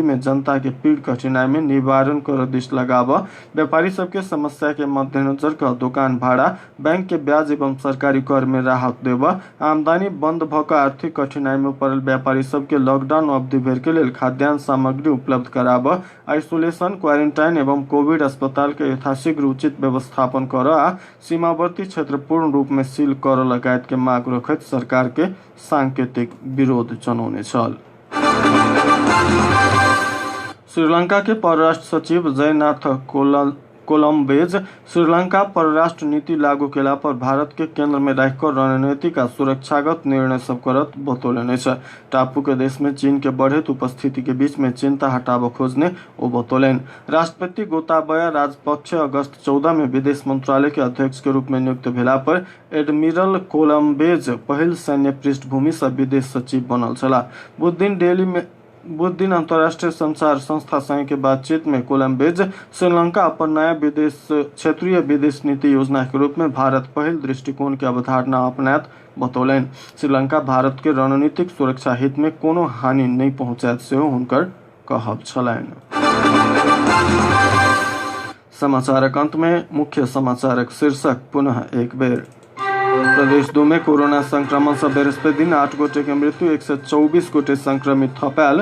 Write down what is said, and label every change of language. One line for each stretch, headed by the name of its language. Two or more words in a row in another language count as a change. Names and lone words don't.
Maithili: में जनता के पीड़ कठिनाई में निवारण कर दिश लगाब व्यापारी सबके समस्या के मद्देनजर कर दुकान भाड़ा, बैंक के ब्याज एवं सरकारी कर में राहत देब, आमदनी बंद भक आर्थिक कठिनाई में पड़ल व्यापारी सबके लॉकडाउन अवधि भर के लेल खाद्यान्न सामग्री उपलब्ध कराब, आइसोलेशन, क्वारंटाइन एवं कोविड अस्पताल के यथाशीघ्र उचित व्यवस्थापन कर आ सीमावर्ती क्षेत्र पूर्ण रूप में सील कर लगायत के मांग रखत सरकार के सांकेतिक विरोध जनौने छल। श्रीलंका के परराष्ट्र सचिव जयनाथ कोलम्बेज श्रीलंका परराष्ट्र नीति लागू केला पर भारत के केंद्र में रखकर रणनीतिक आ सुरक्षागत निर्णय सब करत बतौलनि छ। टापू के देश में चीन के बढ़त उपस्थिति के बीच में चिंता हटाव खोजने ओ बतौलन। राष्ट्रपति गोताबाया राजपक्ष अगस्त 14 में विदेश मंत्रालय के अध्यक्ष के रूप में नियुक्त भेला पर एडमिरल कोलम्बेज पहिल सैन्य पृष्ठभूमि से विदेश सचिव बनल छला। बुध दिन अंतर्राष्ट्रीय संचार संस्था संघ के बातचीत में कोलम्बेज श्रीलंका अपन नया क्षेत्रीय विदेश नीति योजना के रूप में भारत पहिल दृष्टिकोण के अवधारणा अपनात बतौलन। श्रीलंका भारत के रणनीतिक सुरक्षा हित में कोनो हानि नहीं पहुंचात से हुनकर कहब छलैन। समाचारक अंत में मुख्य समाचारक शीर्षक पुनः एक बेर। प्रदेश 2 में कोरोना संक्रमण से बृहस्पति दिन 8 गोटे के मृत्यु, 124 गोटे संक्रमित थपैल।